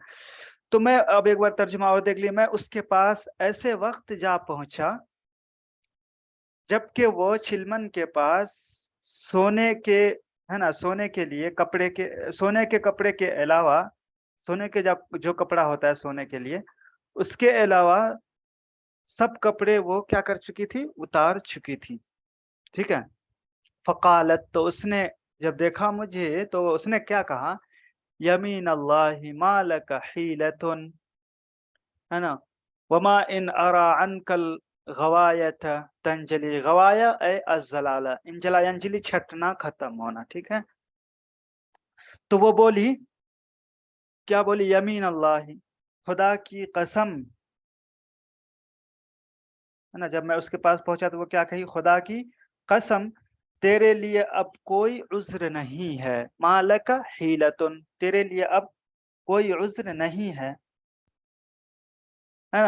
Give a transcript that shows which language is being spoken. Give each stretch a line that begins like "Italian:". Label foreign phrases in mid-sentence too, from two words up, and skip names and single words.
Urdu: تو میں اب ایک بار ترجمہ اور دیکھ لیا، میں اس کے پاس ایسے وقت جا پہنچا جبکہ وہ چلمن کے پاس سونے کے، ہے نا، سونے کے لیے کپڑے کے، سونے کے کپڑے کے علاوہ، سونے کے جو کپڑا ہوتا ہے سونے کے لیے، اس کے علاوہ سب کپڑے وہ کیا کر چکی تھی؟ اتار چکی تھی، ٹھیک ہے۔ فقالت، تو اس نے جب دیکھا مجھے تو اس نے کیا کہا؟
Arabic: یمین اللہ ما لک حیلۃ،
Urdu: ہے نا،
Arabic: وما ان ارا عنک الغوایۃ تنجلی، غوایا اے الزلالہ، انجلا ینجلی چھٹنا،
Urdu: ختم ہونا، ٹھیک ہے۔ تو وہ بولی، کیا بولی؟
Arabic: یمین اللہ،
Urdu: خدا کی قسم، ہے نا۔ جب میں اس کے پاس پہنچا تو وہ کیا کہی؟ خدا کی قسم، تیرے لیے اب کوئی عذر نہیں ہے،
Arabic: ما لک حیلۃ،
Urdu: تیرے لیے اب کوئی عذر نہیں ہے نا۔